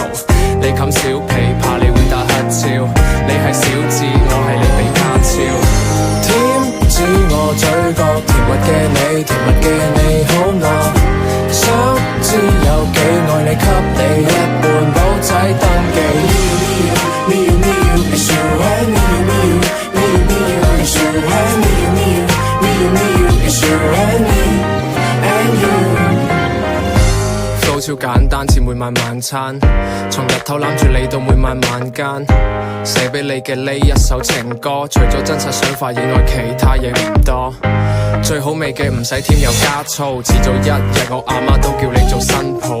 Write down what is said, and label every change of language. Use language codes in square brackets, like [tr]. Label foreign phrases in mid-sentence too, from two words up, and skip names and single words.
[yue] 你冚小被，怕你會打乞嗤。你係小智，我係你比卡超。甜指我嘴角，甜蜜嘅你，甜蜜嘅你好嗎？想知有幾愛你，給你一半簿仔登記。 [en] Me you, me you, it's you and me you, me you, me you, me you, it's you and me you, me you, me you, me you, it's you and me and you。 [yue] 超簡單似每晚晚餐，從日頭攬住你到每晚晚間，寫俾你嘅呢一首情歌，除咗真實想法以外，其他嘢唔多。最好味嘅唔使添油加醋，遲早一日我阿媽都叫你做新抱。